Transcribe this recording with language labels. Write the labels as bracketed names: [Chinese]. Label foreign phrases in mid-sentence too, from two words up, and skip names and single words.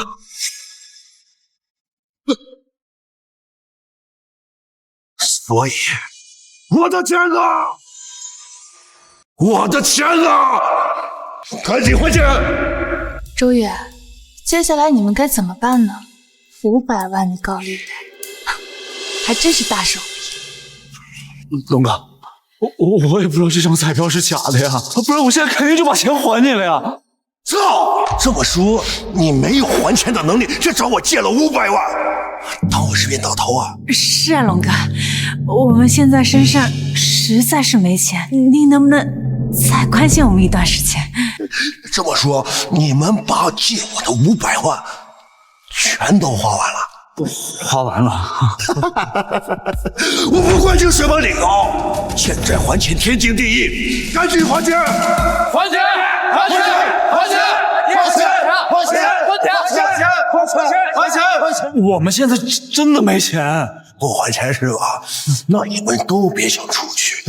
[Chinese] 所以，我的錢呢？我的錢呢？趕緊還錢！周月，接下來你們該怎麼辦呢？500萬的高利貸，還真是大手筆。龍哥，我也不知道這張彩票是假的呀，不然我現在肯定就把錢還你了呀。操！這麼說你沒有還錢的能力，卻找我借了500萬，當我是冤大頭啊？是啊，龍哥，我們現在身上實在是沒錢，您能不能再寬限我們一段時間？這麼說，你們把借我的500萬全都花完了？花完了。我不管你什麼理由，欠債還錢天經地義，趕緊還錢！還錢！還錢！還錢！還錢！還錢！還錢！還錢！我們現在真的沒錢，不還錢是吧？那你們都別想出去。